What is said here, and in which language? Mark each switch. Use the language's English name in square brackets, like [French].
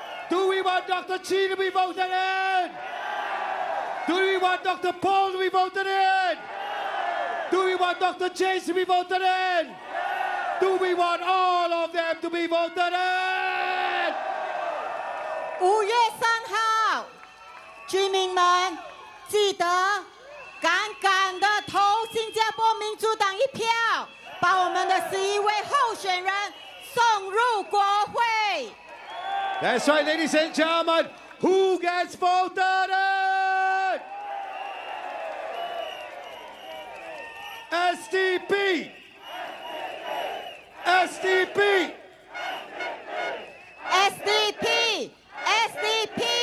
[English] Do we want Dr. Chee to be voted in? Do we want Dr. Paul to be voted in? Do we want Dr. James to be voted in? Do we want all of them to be voted in? [Chinese] 5月3号，居民们记得敢敢地投新加坡民主党一票，把我们的11位候选人送入国会。 [English] That's right, ladies and gentlemen. Who gets voted in? SDP! SDP! SDP! SDP!